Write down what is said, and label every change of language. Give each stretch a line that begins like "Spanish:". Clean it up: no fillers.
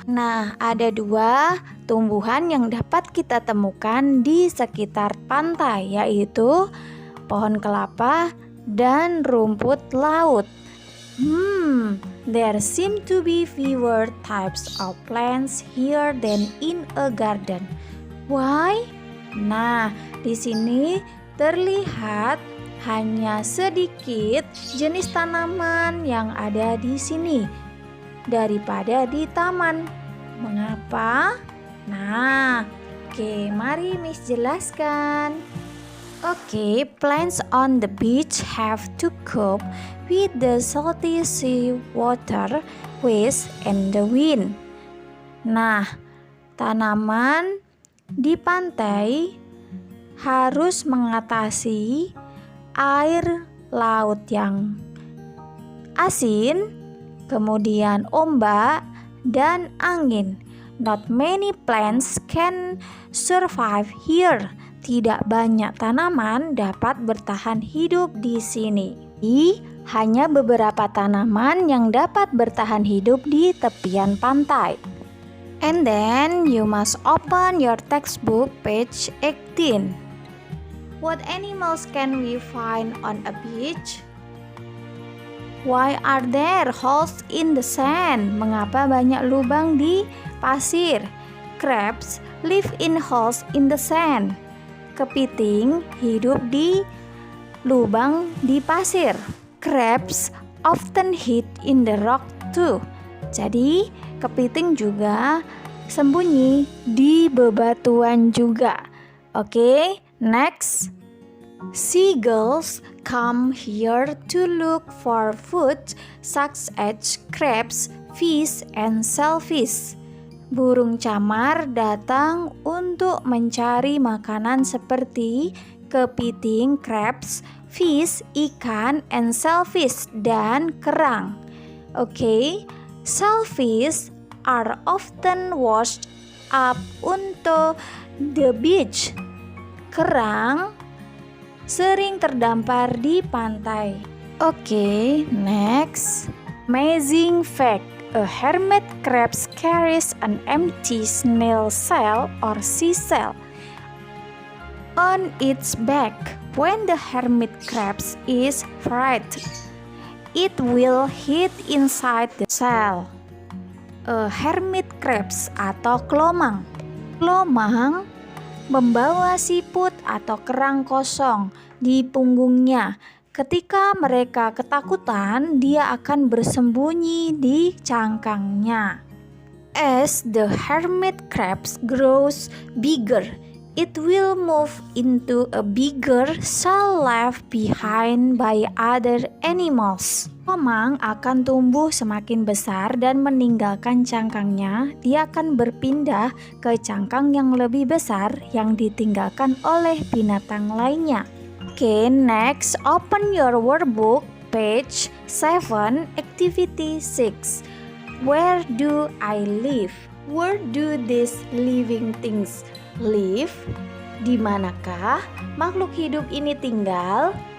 Indonesian: Nah, ada dua tumbuhan yang dapat kita temukan di sekitar pantai, yaitu pohon kelapa dan rumput laut.
English: There seem to be fewer types of plants here than in a garden. Why?
Indonesian: Nah, di sini terlihat hanya sedikit jenis tanaman yang ada di sini daripada di taman. Mengapa? Nah, oke, mari Miss jelaskan.
English: Okay, plants on the beach have to cope with the salty sea water, waves, and the wind.
Indonesian: Nah, tanaman di pantai harus mengatasi air laut yang asin, kemudian ombak, dan angin.
English: Not many plants can survive here.
Indonesian: Tidak banyak tanaman dapat bertahan hidup di sini. Hanya beberapa tanaman yang dapat bertahan hidup di tepian pantai.
English: And then you must open your textbook page 18. What animals can we find on a beach? Why are there holes in the sand?
Indonesian: Mengapa banyak lubang di pasir?
English: Crabs live in holes in the sand.
Indonesian: Kepiting hidup di lubang di pasir.
English: Crabs often hide in the rock too.
Indonesian: Jadi, kepiting juga sembunyi di bebatuan juga.
English: Oke, next. Seagulls come here to look for food such as crabs, fish, and shellfish.
Indonesian: Burung camar datang untuk mencari makanan seperti kepiting,
English: crabs, fish,
Indonesian: ikan,
English: and shellfish,
Indonesian: dan kerang.
English: Okay, shellfish are often washed up onto the beach.
Indonesian: Kerang sering terdampar di pantai.
English: Okay, next. Amazing fact. A hermit crab carries an empty snail shell or seashell on its back. When the hermit crab is frightened, it will hide inside the shell. A hermit crab
Indonesian: atau kelomang. Kelomang membawa siput atau kerang kosong di punggungnya. Ketika mereka ketakutan, dia akan bersembunyi di cangkangnya. As the hermit crab grows bigger, it will move into a bigger shell left behind by other animals. Kelomang akan tumbuh semakin besar dan meninggalkan cangkangnya. Dia akan berpindah ke cangkang yang lebih besar yang ditinggalkan oleh binatang lainnya.
English: Okay, next, open your workbook, page 7, activity 6. Where do I live? Where do these living things live?
Indonesian: Di manakah makhluk hidup ini tinggal?